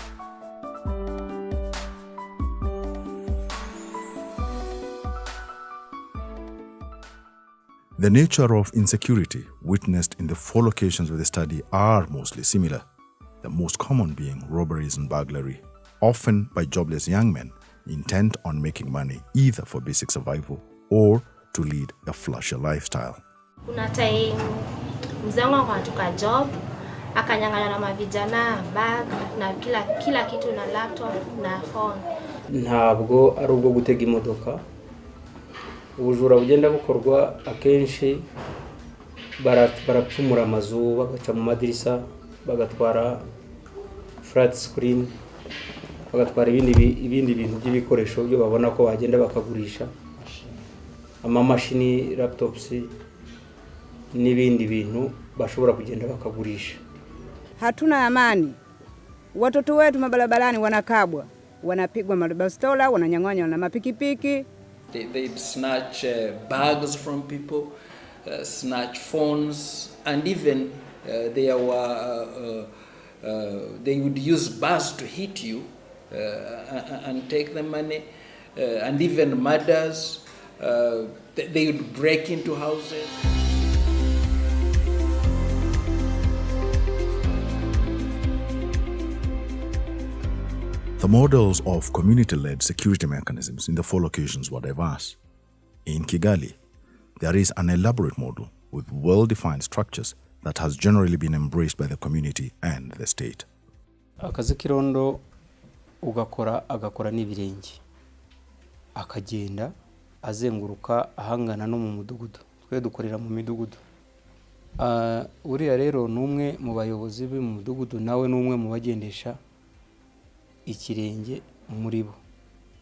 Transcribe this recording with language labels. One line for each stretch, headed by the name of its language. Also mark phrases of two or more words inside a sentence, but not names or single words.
English: The nature of insecurity witnessed in the 4 locations of the study are mostly similar, the most common being robberies and burglary, often by jobless young men intent on making money either for basic survival or to lead a flashier lifestyle.
Swahili: Kuna time mzee wangu anatoka job, akanyang'anya na mavijana bag na kila kitu na laptop na phone.
Kinyarwanda: Ntabwo ari ubwo gutega imodoka. Ubujura bugenda bukorwa akenshi barapfumura amazu bagaca mu madirisa bagatwara
English: flat screen
Kinyarwanda: bagatwara ibindi bintu by'ibikoresho byo babona ko bagenda bakagurisha amamashini laptops n'ibindi bintu bashobora kugenda bakagurisha.
Swahili: Hatuna amani. Watoto wetu mabarabarani wanakabwa, wanapigwa mabastola, wananyang'anywa na mapikipiki.
English: They'd snatch bags from people, snatch phones, and even they would use bars to hit you and take the money, and even murders. They would break into houses. The models of community-led security mechanisms in the 4 locations were diverse. In Kigali, there is an elaborate model with well-defined structures that has generally been embraced by the community and the state.
Kinyarwanda: Akazi kirondo agakora n'ibirenge. Akagenda azenguruka ahangana no mu mudugudu. Twe dukorera mu midugudu. Uriya rero numwe mu bayobozi mu mudugudu nawe numwe mu bagendesha ikirenge muri bo.